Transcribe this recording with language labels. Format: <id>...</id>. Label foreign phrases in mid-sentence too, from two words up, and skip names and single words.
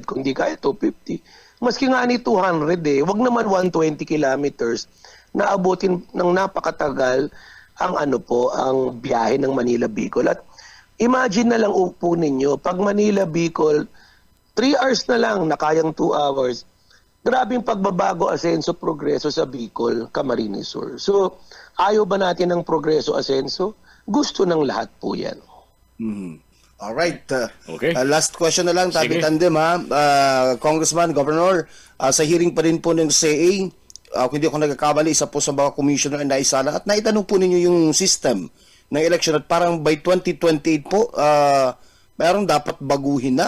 <tl>Kung hindi kaya, 250. Maski nga ni 200 wag naman 120 kilometers na abutin ng napakatagal ang ang biyahe ng Manila-Bicol. At imagine na lang upo ninyo, pag Manila-Bicol, 3 hours na lang na kayang 2 hours. Grabing pagbabago, asenso, progreso sa Bicol, Camarines Sur. So, ayaw ba natin ng progreso, asenso? Gusto ng lahat po yan. Alright. Okay. Last question na lang, Tabi Tandem ha. Congressman, Governor, sa hearing pa rin po ng CA, kung hindi ako nagkakamali, isa po sa mga commissioner na isala at naitanong po ninyo yung system ng election at parang by 2028 po, mayroong dapat baguhin na.</tl>